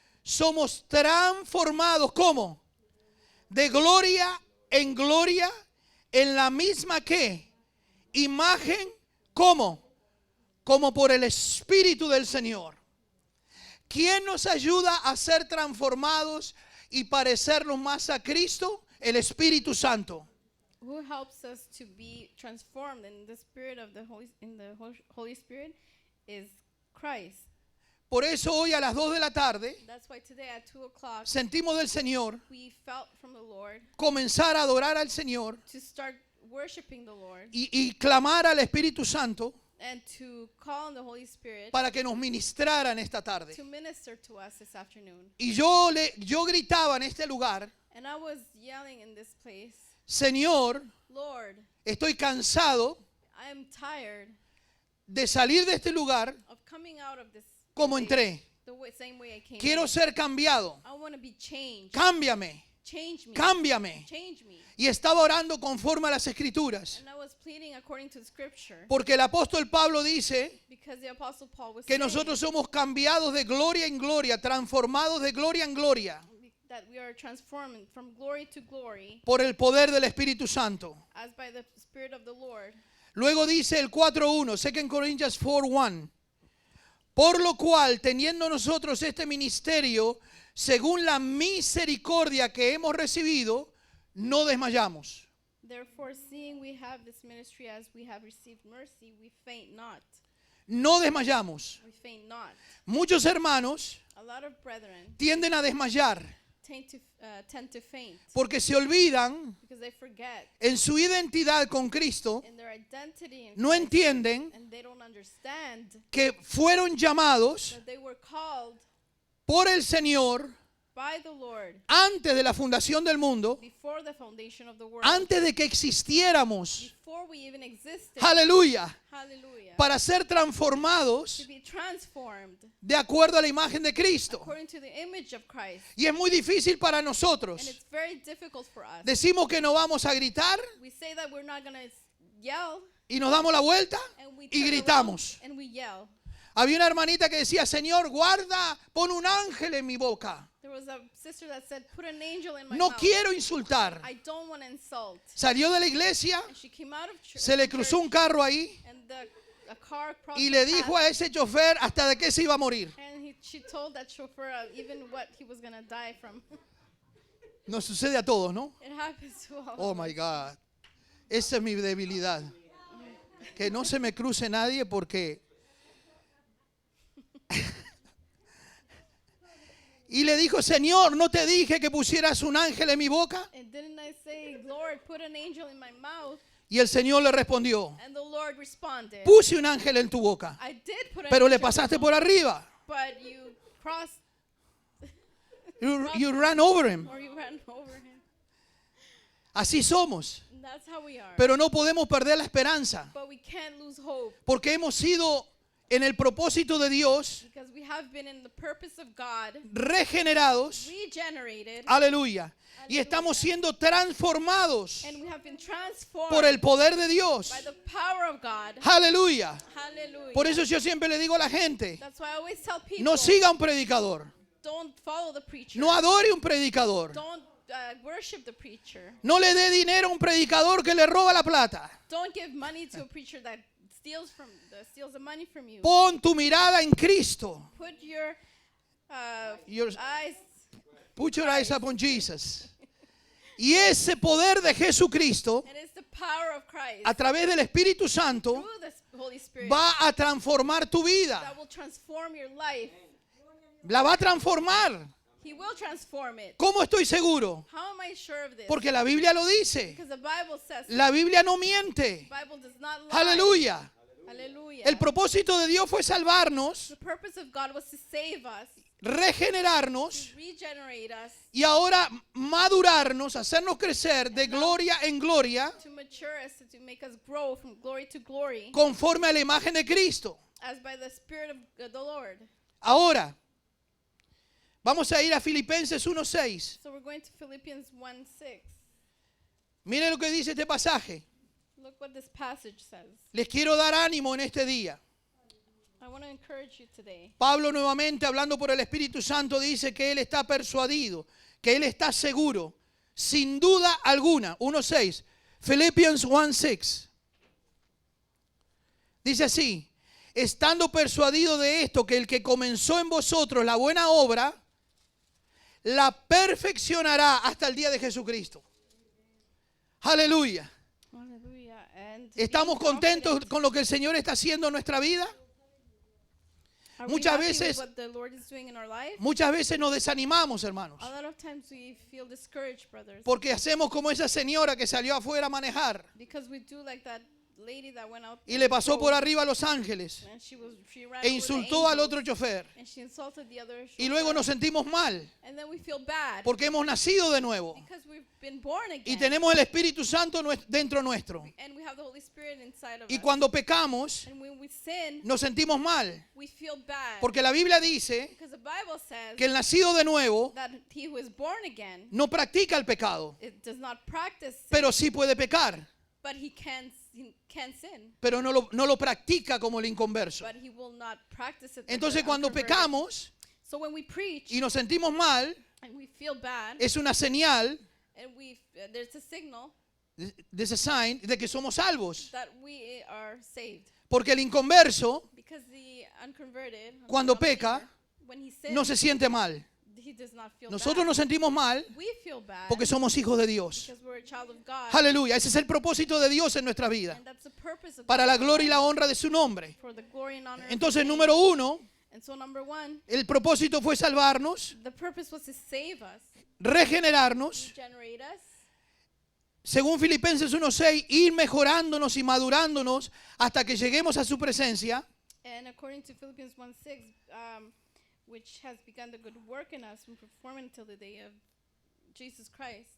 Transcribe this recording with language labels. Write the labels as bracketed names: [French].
[Spanish] Somos transformados, ¿cómo? De gloria en la misma ¿qué? Imagen, ¿cómo? Como por el Espíritu del Señor. ¿Quién nos ayuda a ser transformados y parecernos más a Cristo? El Espíritu Santo. [English] who helps us to be transformed in the spirit of the Holy Spirit is Christ. [Spanish] Por eso hoy a las 2 de la tarde [English] That's why today at 2 o'clock [Spanish] sentimos del Señor [English] we felt from the Lord [Spanish] comenzar a adorar al Señor [English] to start worshiping the Lord [Spanish] y clamar al Espíritu Santo [English] and to call on the Holy Spirit [Spanish] para que nos ministrara en esta tarde. [English] to minister to us this afternoon. [Spanish] Y yo gritaba en este lugar, [English] And I was yelling in this place, [Spanish] Señor, [English] Lord, [Spanish] estoy cansado [English] I am tired [Spanish] de salir de este lugar [English] of coming out of this [Spanish] como [English] place [Spanish] entré. [English] the same way I came [Spanish] Quiero [English] in. [Spanish] ser cambiado. [English] I want to be changed. [Spanish] Cámbiame, [English] Change me. [Spanish] cámbiame. [English] Change me. [Spanish] Y estaba orando conforme a las Escrituras. [English] And I was pleading according to the scripture. [Spanish] Porque el apóstol Pablo dice [English] Because the apostle Paul was [Spanish] que [English] saying [Spanish] nosotros somos cambiados de gloria en gloria, transformados de gloria en gloria [English] that we are transforming from glory to glory [Spanish] por el poder del Espíritu Santo. [English] as by the Spirit of the Lord. [Spanish] Luego dice el 4:1, 2 Corinthians 4:1. Por lo cual, teniendo nosotros este ministerio, según la misericordia que hemos recibido, no desmayamos. [English] Therefore, seeing we have this ministry as we have received mercy, we faint not. [Spanish] No desmayamos. [English] We faint not. [Spanish] Muchos hermanos [English] A lot of brethren [Spanish] tienden a desmayar [English] tend to faint [Spanish] porque se olvidan [English] because they forget [Spanish] en su identidad con Cristo, [English] in their identity in [Spanish] no [English] Christ, [Spanish] entienden [English] and they don't understand [Spanish] que fueron llamados [English] that they were called [Spanish] por el Señor [English] by the Lord [Spanish] antes de la fundación del mundo, [English] before the foundation of the world, [Spanish] antes de que existiéramos, [English] before we even existed. [Spanish] aleluya, [English] Hallelujah. [Spanish] para ser [English] To [Spanish] transformados [English] be transformed [Spanish] de acuerdo a la imagen de Cristo. [English] according to the image of Christ. [Spanish] Y es muy difícil para [English] And [Spanish] nosotros. [English] it's very difficult for us. [Spanish] Decimos que no vamos a gritar [English] We say that we're not going to yell, [Spanish] y nos damos la vuelta [English] and we [Spanish] y [English] turn [Spanish] gritamos. [English] around and we yell. [Spanish] Había una hermanita que decía, Señor, guarda, pon un ángel en mi boca. [English] There was a sister that said, put an angel in my [Spanish] No [English] mouth. [Spanish] quiero insultar. [English] I don't want to insult. [Spanish] Salió de la iglesia, [English] And she came out of church, [Spanish] se le cruzó un carro ahí [English] and a car crossed [Spanish] y le [English] path, [Spanish] dijo a ese chofer hasta de qué se iba a morir. [English] and she told that chauffeur even what he was going to die from. [Spanish] Nos sucede a todos, ¿no? [English] It happens to all. Oh my God. [Spanish] Esa es mi debilidad. Que no se me cruce nadie porque... Y le dijo, Señor, ¿no te dije que pusieras un ángel en mi boca? [English] And didn't I say, Lord, put an angel in my mouth? [Spanish] Y el Señor le respondió, [English] And the Lord responded, [Spanish] puse un ángel en tu boca, [English] I did put an [Spanish] pero le [English] angel in [Spanish] pasaste [English] my [Spanish] por [English] mouth, [Spanish] arriba. [English] but you crossed You ran over him. or you ran over him. [Spanish] Así somos. [English] And that's how we are. [Spanish] Pero no podemos perder la esperanza, [English] But we can't lose hope [Spanish] porque hemos sido en el propósito de Dios [English] because we have been in the purpose of God, [Spanish] regenerados. [English] regenerated, [Spanish] Aleluya. Y estamos siendo transformados [English] and we have been transformed [Spanish] por el poder de Dios. [English] by the power of God. [Spanish] Aleluya. [English] Hallelujah. [Spanish] Por eso yo siempre le digo a la gente, [English] That's why I always tell people, [Spanish] no siga un predicador, [English] don't follow the preacher. [Spanish] no adore un predicador, [English] Don't worship the preacher. [Spanish] no le dé dinero a un predicador que le roba la plata. [English] Don't give money to a preacher that steals the money from you. [Spanish] Pon tu mirada en Cristo. [English] Put your Your- eyes. Put your eyes upon Jesus. [Spanish] Y ese poder de Jesucristo, [English] And it's the power of Christ [Spanish] a través del Espíritu Santo, [English] through the Holy Spirit [Spanish] va a transformar tu vida. [English] that will transform your life. [Spanish] La va a transformar. [English] He will transform it. [Spanish] ¿Cómo estoy seguro? [English] How am I sure of this? [Spanish] Porque la Biblia lo dice. [English] Because the Bible says so. [Spanish] La Biblia no miente. [English] The Bible does not lie. [Spanish] Aleluya. [English] Hallelujah. [Spanish] El propósito de Dios fue salvarnos, [English] The purpose of God was to save us, [Spanish] regenerarnos [English] to regenerate us, [Spanish] y ahora madurarnos, hacernos crecer de gloria en gloria [English] to mature us, to make us grow from glory to glory, [Spanish] conforme a la imagen de Cristo. [English] as by the Spirit of the Lord. [Spanish] Ahora, vamos a ir a Filipenses 1:6. [English] So we're going to Philippians 1:6. [Spanish] Mire lo que dice este pasaje. [English] Look what this passage says. [Spanish] Les quiero dar ánimo en este día. [English] I want to encourage you today. [Spanish] Pablo nuevamente, hablando por el Espíritu Santo, dice que él está persuadido, que él está seguro, sin duda alguna. 1:6. [English] Philippians 1:6. [Spanish] Dice así: estando persuadido de esto, que el que comenzó en vosotros la buena obra, la perfeccionará hasta el día de Jesucristo. Aleluya. [English] Hallelujah. And [Spanish] ¿Estamos [English] being [Spanish] contentos [English] confident. [Spanish] con lo que el Señor está haciendo en nuestra vida? [English] Are we [Spanish] muchas [English] happy with [Spanish] veces- [English] what the Lord is doing in our life? [Spanish] Muchas veces nos desanimamos, hermanos, [English] A lot of times we feel discouraged, brothers, [Spanish] porque hacemos como esa señora que salió afuera a manejar. [English] because we do like that lady that went out [Spanish] y le pasó [English] and [Spanish] por [English] drove, [Spanish] arriba a los ángeles [English] and she ran [Spanish] e [English] over the [Spanish] insultó al [English] angels, [Spanish] otro chofer. [English] and she insulted the other [Spanish] Y luego [English] chauffeur. [Spanish] nos sentimos mal [English] And then we feel bad [Spanish] porque hemos nacido de nuevo [English] because we've been born [Spanish] y [English] again, [Spanish] tenemos el Espíritu Santo dentro nuestro. [English] and we have the Holy Spirit inside of [Spanish] Y [English] us. [Spanish] cuando pecamos, [English] And when we sin, [Spanish] nos sentimos mal [English] we feel bad [Spanish] porque la Biblia dice [English] because the Bible says [Spanish] que el nacido de nuevo [English] that he who is born again, [Spanish] no practica el pecado, [English] it does not practice sin, [Spanish] pero sí puede pecar, [English] but he can sin, [Spanish] pero no lo practica como el inconverso. [English] but he will not practice it. like [Spanish] Entonces [English] the [Spanish] cuando [English] unconverted. [Spanish] pecamos [English] So when we preach [Spanish] y nos sentimos mal, [English] and we feel bad, [Spanish] es una señal, [English] and there's a signal there's a sign [Spanish] de que somos salvos. [English] that we are saved. [Spanish] Porque el inconverso, [English] Because the unconverted, [Spanish] cuando [English] unbeliever, [Spanish] peca, [English] when he sins, [Spanish] no se siente mal. [English] he does not feel [Spanish] Nosotros [English] bad. [Spanish] nos sentimos mal [English] We feel bad [Spanish] porque somos hijos de Dios. [English] because we're a child of God. [Spanish] Aleluya. Ese es el propósito de Dios en nuestra vida. [English] And that's the purpose of [Spanish] Para [English] God [Spanish] la gloria y la honra de su nombre. [English] for the glory and honor of [Spanish] Entonces, [English] His name. [Spanish] número uno, [English] And so number one, [Spanish] el propósito fue salvarnos, [English] the purpose was to save us, [Spanish] regenerarnos. [English] regenerate us, [Spanish] Según Filipenses 1:6, ir mejorándonos y madurándonos hasta que lleguemos a su presencia. [English] and according to Philippians 1:6, which has begun the good work in us and perform it until the day of Jesus Christ.